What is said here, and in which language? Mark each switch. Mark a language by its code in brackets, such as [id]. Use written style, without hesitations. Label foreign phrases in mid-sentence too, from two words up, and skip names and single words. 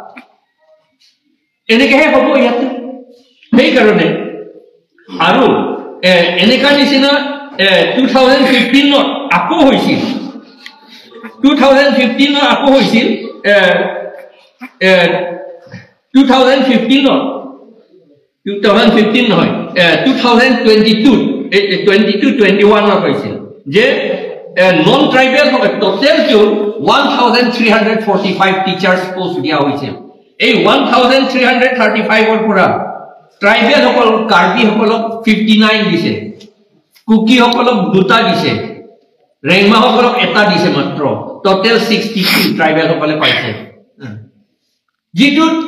[as] এনেকৈ হ'ব ইয়াতে সেই কাৰণে আৰু এনেকা নিচিনা 2015 ত আকৌ হৈছিল 2015 নহয় 2022-21 হৈছিল যে [en] non tribal total [as] to 1,345 [en] teachers post [as] দিয়া হৈছে এই 1,335 ৰ পৰা ট্ৰাইবেল সকল কাৰ্বি সকলক 59 দিছে কুকি সকলক দুটা দিছে ৰেংমা সকলক এটা দিছে মাত্ৰ টোটাল 62 ট্ৰাইবেল সকলে পাইছে যেটো